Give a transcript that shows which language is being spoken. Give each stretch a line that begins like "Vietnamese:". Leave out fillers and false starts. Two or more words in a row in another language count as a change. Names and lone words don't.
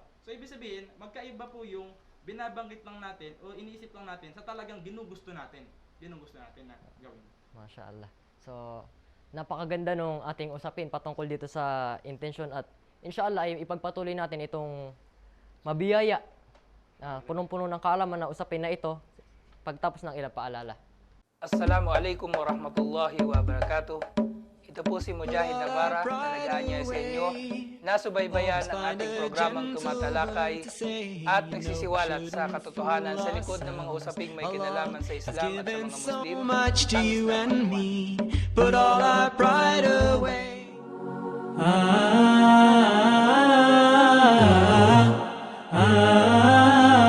Filipino: So ibig sabihin, magkaiba po yung binabanggit lang natin o iniisip lang natin sa talagang ginugusto natin na gawin.
Arabic: ما شاء الله.
Filipino: So, napakaganda nung ating usapin patungkol dito sa intention, at inshallah ay ipagpatuloy natin itong mabiyaya, punong-puno ng kaalaman na usapin na ito pagtapos ng ilang paalala.
Arabic: السلام عليكم ورحمة الله وبركاته.
Filipino: Ito po si Mujahid Navarra na nag-aanyaya sa inyo na subaybayan ang ating programang tumatalakay at nagsisiwalat sa katotohanan sa likod ng mga usaping may kinalaman sa Islam at sa mga Muslim.
English: Much to you and me, put all our pride away.